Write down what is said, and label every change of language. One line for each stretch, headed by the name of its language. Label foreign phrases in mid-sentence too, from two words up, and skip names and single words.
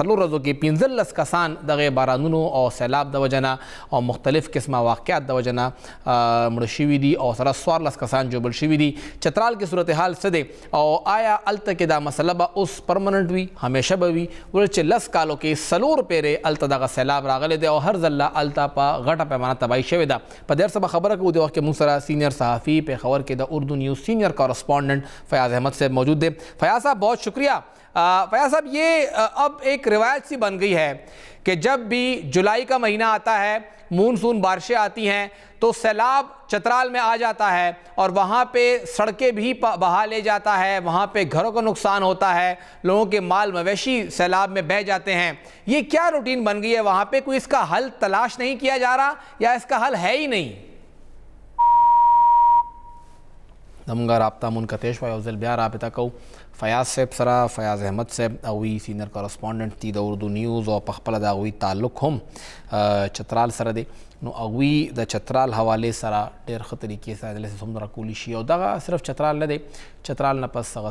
Pashto: څلور ورځو کې 15 کسان دغې بارانونو او سیلاب د وجه نه او مختلف قسمه واقعات د وجه نه مړه شوي دي او سره 14 کسان جوبل شوي دي چترال کې صورتحال څه دی او آیا هلته کې دا مسله به اوس پرمننټ وي همیشه به وي ولې چې 10 کالو کې څلور پیرې هلته دغه سیلاب راغلی دی او هر ځله هلته په غټه پیمانه تباهي شوې ده په دې څه به خبره کوو د وخت کې موږ سره سینئر صحافي پېښور کې د اردو نیوز سینئر کورسپونڈنٹ فیاض احمد صاحب
Urdu: موجود ہے فیاض صاحب بہت شکریہ فیاض صاحب یہ اب ایک روایت سی بن گئی ہے کہ جب بھی جولائی کا مہینہ آتا ہے مونسون بارشیں آتی ہیں تو سیلاب چترال میں آ جاتا ہے اور وہاں پہ سڑکیں بھی بہا لے جاتا ہے وہاں پہ گھروں کو نقصان ہوتا ہے لوگوں کے مال مویشی سیلاب میں بہہ جاتے ہیں یہ کیا روٹین بن گئی ہے وہاں پہ کوئی اس کا حل تلاش نہیں کیا جا رہا یا اس کا حل ہے ہی نہیں
Pashto: زمونږ رابطه منقطع شوه یو ځل بیا رابطه کوو فیاض صاحب سره فیاض احمد صاحب هغوی سینئر کورسپونډنټ دي د اردو نیوز او په خپله د هغوی تعلق هم چترال سره دی نو هغوی د چترال حوالې سره ډېر ښه طریقې سره انالیسس هم راکولی شي او دغه صرف چترال نه دی چترال نه پس هغه